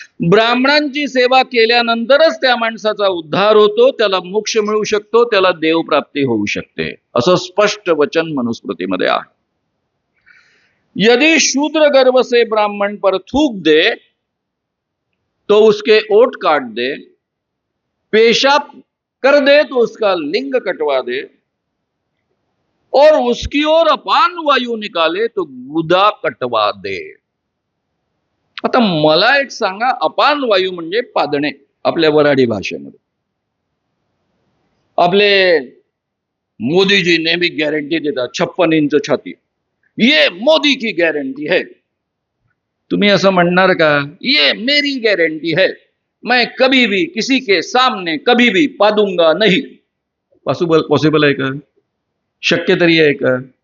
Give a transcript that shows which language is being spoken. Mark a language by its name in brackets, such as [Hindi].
[Marathi] ब्राह्मणांची सेवा केल्यानंतरच त्या माणसाचा उद्धार होतो, त्याला मोक्ष मिळू शकतो, त्याला देवप्राप्ती होऊ शकते, असं स्पष्ट वचन मनुस्मृतीमध्ये आहे. [Hindi] यदि शूद्र गर्भ से ब्राह्मण पर थूक दे तो उसके ओठ काट दे, पेशाब कर दे तो उसका लिंग कटवा दे और उसकी ओर अपान वायू निकाले तो गुदा कटवा दे. [Marathi] आता मला एक सांगा, अपान वायू म्हणजे पादणे आपल्या वराडी भाषेमध्ये. आपले मोदीजी नेहमी गॅरंटी देतात 56 इंच छाती, [Hindi] ये मोदी की गॅरंटी है. [Marathi] तुम्ही असं म्हणणार का, [Hindi] ये मेरी गॅरंटी है, मैं कभी भी किसी के सामने कभी भी पादूंगा नहीं. [Marathi] पॉसिबल आहे का? शक्य तरी आहे का?